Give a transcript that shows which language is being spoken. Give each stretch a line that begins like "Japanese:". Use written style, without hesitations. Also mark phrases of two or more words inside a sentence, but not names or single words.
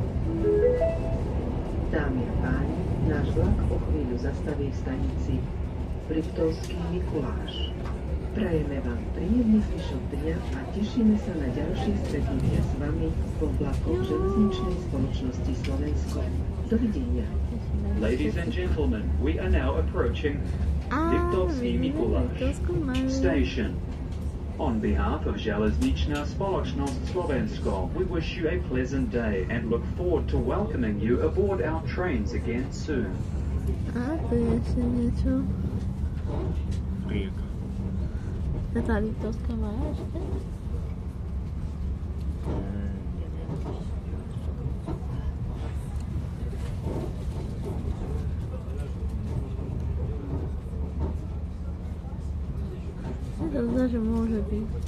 Slovak: Dámy a páni, náš vlak o chvíľu zastaví v stanici Liptovský Mikuláš. Prajeme vám príjemný zvyšok dňa a tešíme sa na ďalšie stretnutia s vami vo vlakoch železničnej spoločnosti Slovensko. Dovidenia.
English: Ladies and gentlemen, we are now approaching Liptovský Mikuláš station. On behalf of Železničná spoločnosť Slovensko, we wish you a pleasant day and look forward to welcoming you aboard our trains again soon.
Slovak: A to je ešte niečo. Rieka. To je tá Liptovská Mara ešte? To zdá, že môže byť.